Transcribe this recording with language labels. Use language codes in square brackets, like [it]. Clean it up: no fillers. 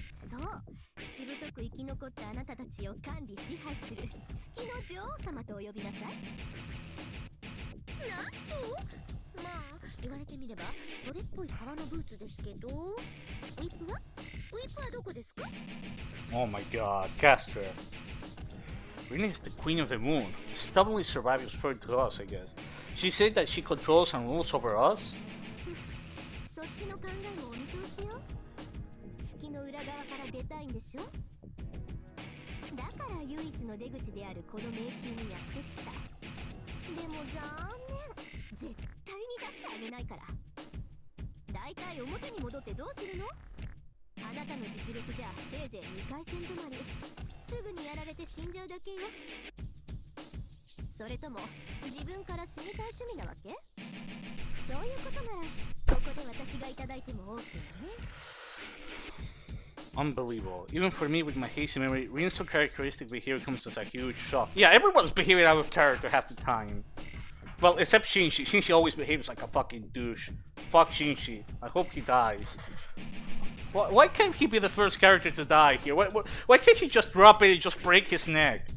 [ja] そう、しぶとく生き残ったあなたたちを管理支配する月の女王様とお呼びなさい。なんと？まあ、言われてみれば、それっぽい革のブーツですけど、ウィップは？ウィップはどこですか？ [en] Oh my god, cast her. Rin is the queen of the moon. Stubbornly surviving is referred to us, I guess. She said that she controls and rules over us? [ja] そっちの考えもお見通しよ。月の裏側から出たいんでしょ？だから唯一の出口であるこの迷宮にやってきた。でも残念。絶対に出してあげないから。だいたい表に戻ってどうするの？あなたの実力じゃせいぜい2回戦止まり。すぐにやられて死んじゃうだけよ。それとも自分から死にたい趣味なわけ？そういうことならここで私がいただいても OK ね。 [en] Unbelievable. Even for me with my hasty memory, Rin's so characteristic behavior comes as a huge shock. Yeah, everyone's behaving out of character half the time. Well, except Shinji. Shinji always behaves like a fucking douche. Fuck Shinji. I hope he dies. Why can't he be the first character to die here? Why can't he just drop it and just break his neck?